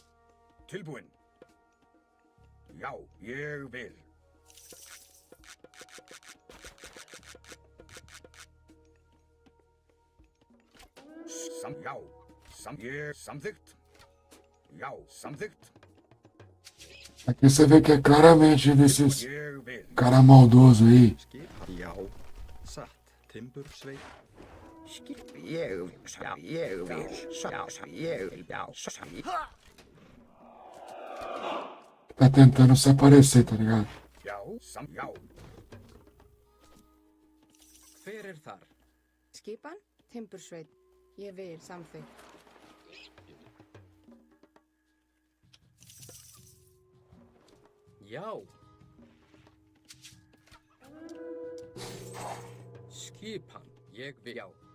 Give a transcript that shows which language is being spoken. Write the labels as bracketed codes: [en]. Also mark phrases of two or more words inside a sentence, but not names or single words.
[is] Tilbúin. Já, ég vil. Já. Samþykkt. Já, samþykkt. [pt] Aqui você vê que é claramente desses cara maldoso aí. [is] Já, satt. Timbursveit. [pt] Tá tentando se aparecer, tá ligado? [is] Já. Hver er þar? Skipan, timbursveit. Ég vil samþykkt. Já. Skipan, ég vil. Já.